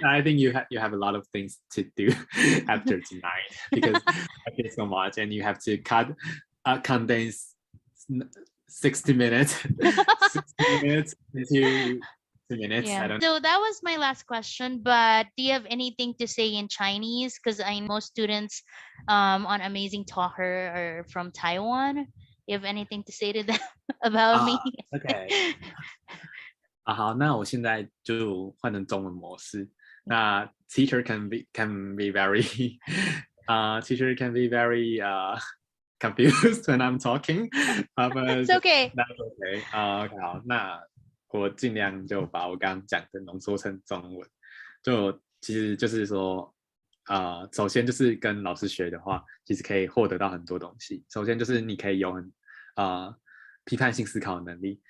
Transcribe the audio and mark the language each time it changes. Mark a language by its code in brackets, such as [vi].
[en] I think you have a lot of things to do after tonight, because I feel so much, and you have to condense 60 minutes, 60 minutes into 2 minutes. Yeah. So that was my last question, but do you have anything to say in Chinese? Because I know most students on Amazing Talker are from Taiwan. You have anything to say to them about me? Okay. [zh] 好，那我现在就换成中文模式。 [en] 那 teacher can be very teacher can be very confused when I'm talking. It's okay. That's okay. [zh] OK 好，那我尽量就把我刚刚讲的浓缩成中文。就其实就是说，首先就是跟老师学的话，其实可以获得到很多东西。首先就是你可以有批判性思考的能力。